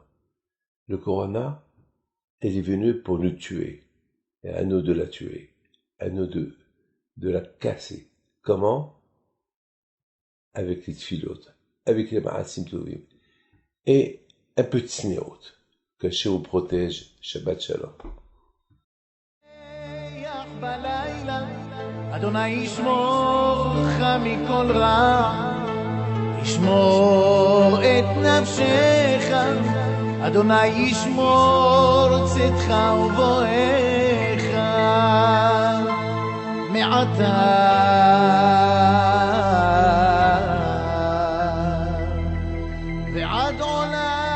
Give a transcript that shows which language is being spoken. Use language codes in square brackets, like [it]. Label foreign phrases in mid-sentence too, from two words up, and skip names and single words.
[fr] Le corona, elle est venue pour nous tuer. Et à nous de la tuer. À nous de la casser. Comment? Avec les tfilotes, avec les [he] מעשים טובים. [fr] Et un peu de sneot. Que Hachem vous protège. [he] שבת שלום. אדוני ישמור אותך מכל רע, שמור את נפשך, אדוני ישמור צאתך ובואך מעתה ועד עולם.